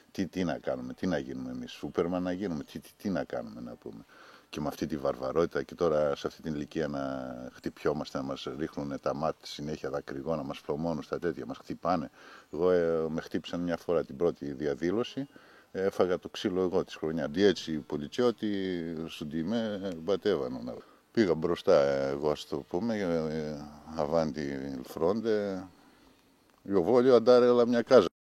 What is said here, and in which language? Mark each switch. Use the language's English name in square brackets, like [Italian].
[Greek] Τι να κάνουμε, τι να γίνουμε εμείς, Σούπερμαν να γίνουμε, τι να κάνουμε να πούμε. Και με αυτή τη βαρβαρότητα και τώρα σε αυτή την ηλικία να χτυπιόμαστε, να μας ρίχνουν τα μάτια συνέχεια δακρυγόνα, να μας πλωμώνουν στα τέτοια, μας χτυπάνε. Εγώ με χτύπησαν μια φορά την πρώτη διαδήλωση, έφαγα το ξύλο εγώ της χρονιάς. Έτσι οι [Italian] poliziotti su di me battevano. [Greek] Πήγα μπροστά εγώ, ας το πούμε, [Italian] avanti il fronte. Io voglio andare alla mia casa.